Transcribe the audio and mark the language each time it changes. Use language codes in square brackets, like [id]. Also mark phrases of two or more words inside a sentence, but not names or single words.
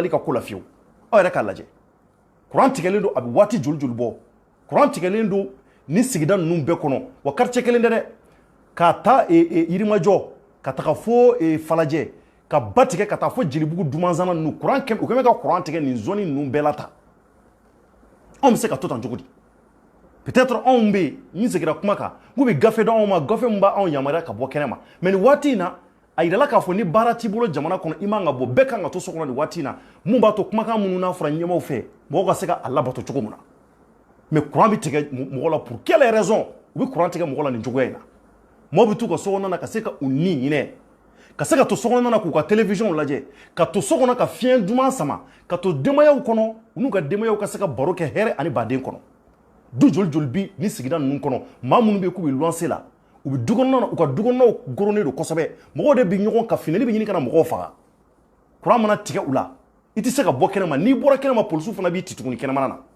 [bm] Mali ka ko la fiyewu aw yɛrɛ k'a lajɛ courant tigɛlen don a bɛ waati joli joli bɔ courant tigɛlen don ni sigida ninnu bɛɛ kɔnɔ wa quartier kelen tɛ dɛ k'a ta Yirimajɔ ka taga fo Falajɛ ka ba tigɛ ka taa fo Jelibugu Dumanzana ninnu courant u kɛmɛ ka courant tigɛ nin zone ninnu bɛɛ la tan anw bɛ se ka to tan cogo di peut-être anw bɛ yen n seginna kuma kan k'u bɛ gafe d'anw ma gafe min b'anw yamaruya ka bɔ kɛnɛ ma mais nin waati in na a yirala k'a fɔ ni baara t'i bolo jamana kɔnɔ i man ka bɔ bɛɛ kan ka to so kɔnɔ nin waati in na mun b'a to kumakan minnu n'a fɔra ɲɛmaw fɛ mɔgɔw ka se ka a labato cogo min na [fr] mais courant [bm] bi tigɛ mɔgɔ la [fr] pour quelle raison [bm] u bɛ courant tigɛ mɔgɔ la nin cogoya in na mɔgɔ bɛ t'u ka sokɔnɔna na ka se ka u ni ɲinɛ ka se ka to sokɔnɔna na k'u ka télévision lajɛ ka to so kɔnɔ ka fiɲɛ duman sama ka to denbayaw kɔnɔ u n'u ka denbayaw ka se ka baro kɛ hɛrɛ ani baden kɔnɔ du joli joli bi ni sigida ninnu kɔnɔ maa minnu bɛ yen k'u bɛ luwanse la u bɛ dukɔnɔna na u ka dukɔnɔnaw goronnen don kosɛbɛ mɔgɔw de bɛ ɲɔgɔn ka finɛli bɛ ɲini ka na mɔgɔw faga courant mana tigɛ u la i tɛ se ka bɔ kɛnɛma n'i bɔra kɛnɛma polisiw fana b'i ci tuguni kɛnɛmana na